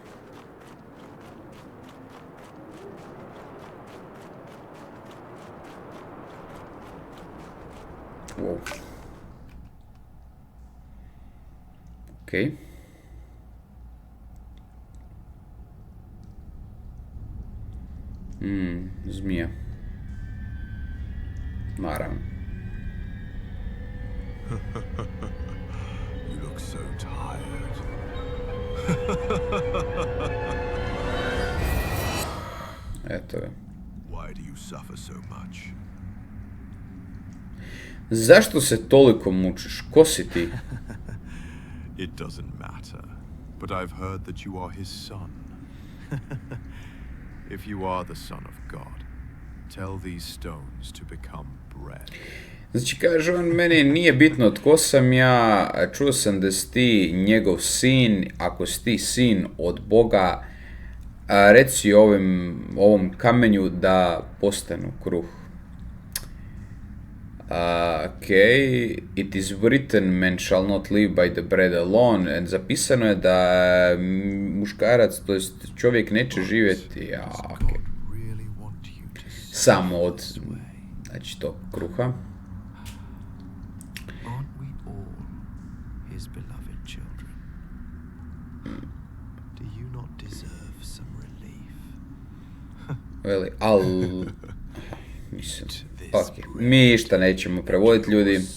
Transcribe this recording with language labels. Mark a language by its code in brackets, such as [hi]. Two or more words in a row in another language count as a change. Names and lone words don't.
[en] Wow. Ok. [hr] Zmija. Naravno. [en] You look so tired. [hr] Eto je. [en] Why do you suffer so much? [hr] Zašto se toliko mučiš? Ko si ti? [en] It doesn't matter, but I've heard that you are his son. If you are the son of God, tell these stones to become bread. [hr] Znači, kaže on, meni nije bitno tko sam ja, čuo sam da si ti njegov sin, ako si ti sin od Boga, reci ovom kamenju da postanu kruh. [en] Okay, it is written, man shall not live by the bread alone. [hr] And zapisano je da muškarac, to jest čovjek neće živjeti samo od, znači, tog kruha. Veli, mislim, ok, mi ništa nećemo prevoditi, ljudi.